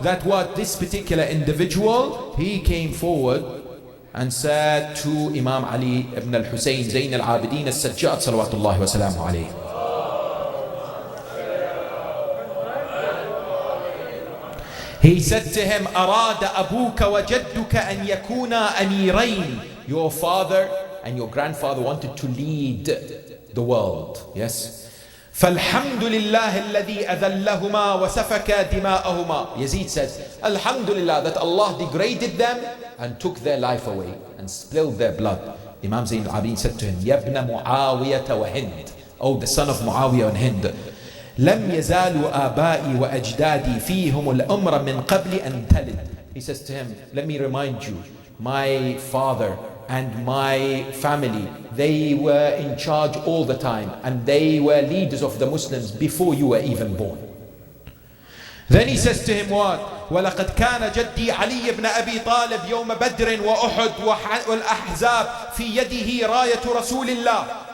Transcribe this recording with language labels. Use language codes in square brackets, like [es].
[en] That what? This particular individual, he came forward and said to Imam Ali ibn al-Husayn Zayn al-Abidin al-Sajjad salawatullahi wa salamu alayhi. He said to him, [ar] أراد أبوك وجدك أن يكونا أميرين. [en] Your father and your grandfather wanted to lead the world. Yes. [ar] فالحمد لله الذي أذلهما وسفك دماءهما. [en] Yazid says, Alhamdulillah, that Allah degraded them and took their life away and spilled their blood. Imam Zayn al-Abidin said to him, [ar] Yabna Muawiyata wa Hind. [en] Oh, the son of Muawiyah and Hind. [ar] لم يزالوا آبائي وأجدادي فيهم الأمر من قبل أن تلد. [en] He says to him, let me remind you, my father and my family, they were in charge all the time, and they were leaders of the Muslims before you were even born. Then he says to him what? [ar] وَلَقَدْ كَانَ جَدِّي عَلِيِّ بْنَ أَبِي طَالِبْ يَوْمَ بَدْرٍ وَأُحُدْ وَالْأَحْزَابِ فِي يَدِهِ رَايَةُ رَسُولِ اللَّهِ.